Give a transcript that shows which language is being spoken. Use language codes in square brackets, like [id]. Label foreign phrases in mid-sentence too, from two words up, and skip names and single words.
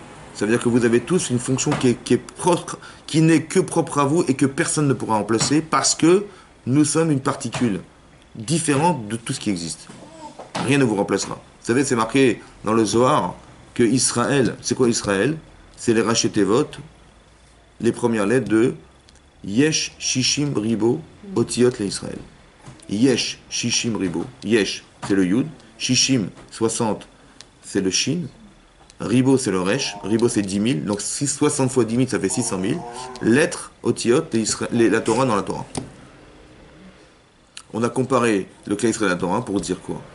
[fr] Ça veut dire que vous avez tous une fonction qui est propre, qui n'est que propre à vous et que personne ne pourra remplacer parce que nous sommes une particule différente de tout ce qui existe. Rien ne vous remplacera. Vous savez, c'est marqué dans le Zohar que Israël, c'est quoi Israël? C'est les Rachetevot, les premières lettres de [he] יש שישים ריבוא אותיות לישראל. יש שישים ריבוא יש, [fr] c'est le Yud. Shishim, 60, c'est le Shin. Ribo, c'est le Resh. Ribo, c'est 10 000. Donc 60 fois 10 000, ça fait 600 000. Lettres, Otiot, la Torah dans la Torah. On a comparé le cas Israël à la Torah pour dire quoi?